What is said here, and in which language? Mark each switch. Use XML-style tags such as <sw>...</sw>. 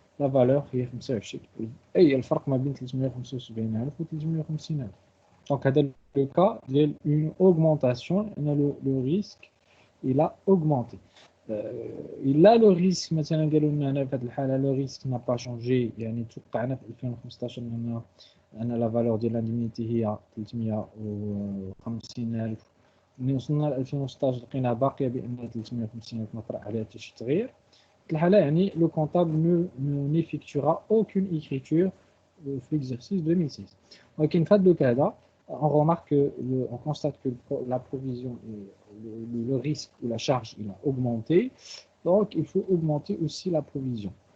<fr>La valeur</fr> <ar>هي 25 أي الفرق ما بين 375,000 و 350,000.</ar> <fr>Donc هذا le cas ديال une augmentation le risque il a augmenté.</fr> <ar>Il a le risque مثلا قالوا لنا هنا في هذه الحاله</ar> <fr>le risque n'a pas changé</fr> <ar>يعني توقعنا في 2015 أن la valeur ديال l'indemnité هي 350,000 ملي وصلنا ل 2016 لقيناها باقيه بان 350,000 ما طرا عليها حتى شي تغيير. في الحاله يعني</ar> <fr>le comptable n'effectuera aucune écriture في l'exercice 2016.</fr> <ar>ولكن في هذا الكا هذا</ar> <fr>on remarque on constate que la provision le risque ou la charge il a augmenté, donc il faut augmenter aussi la provision.</fr>